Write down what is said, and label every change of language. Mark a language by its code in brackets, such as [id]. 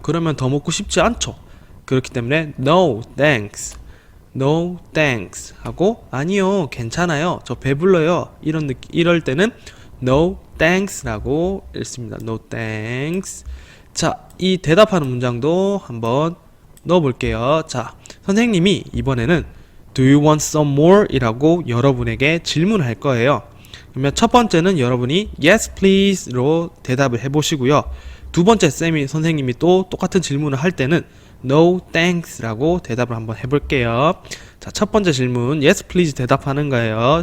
[ko] 그러면 더 먹고 싶지 않죠. 그렇기 때문에 [en] no, thanks. No thanks [ko] 하고 아니요 괜찮아요 저 배불러요 이럴 때는 [en] no thanks [ko] 라고 읽습니다. [en] No thanks. [ko] 자, 이 대답하는 문장도 한번 넣어 볼게요. 자, 선생님이 이번에는 [en] Do you want some more? [ko] 이라고 여러분에게 질문을 할 거예요. 그러면 첫 번째는 여러분이 [en] Yes please [ko] 로 대답을 해 보시고요. 두 번째 선생님이 또 똑같은 질문을 할 때는 [en] No thanks [ko] 라고 대답을 한번 해볼게요. 자, 첫 번째 질문 [en] Yes please [ko] 대답하는 거예요.